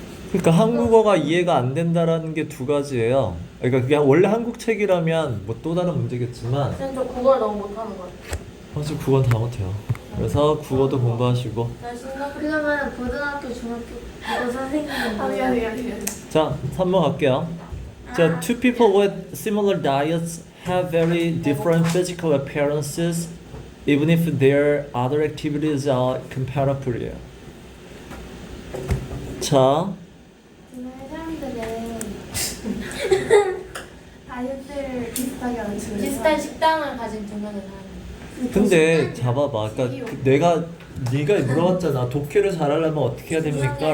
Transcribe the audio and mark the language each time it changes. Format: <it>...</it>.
<ko>그러니까 한국어가 이해가 안 된다라는 게 두 가지예요. 그러니까 그게 원래 한국 책이라면 뭐 또 다른 문제겠지만 쌤 저 국어를 너무 못하는 것 같아 사실 국어는 다 못해요. 그래서 국어도 공부하시고. 난 신나 그러면 고등학교, 중학교 국어 선생님은 아 뭐야? 미안해. 자, 3번 갈게요.</ko> <en>자, two people with similar diets have very different physical appearances even if their other activities are comparable.</en> <ko>자, 정말 사람들은 다이어트를 비슷하게 하는 친구들. 비슷한 식당을 가진 두 명의 사람 근데 잡아봐. 그러니까 네가 물어봤잖아. 독해를 잘하려면 어떻게 해야 됩니까?</ko>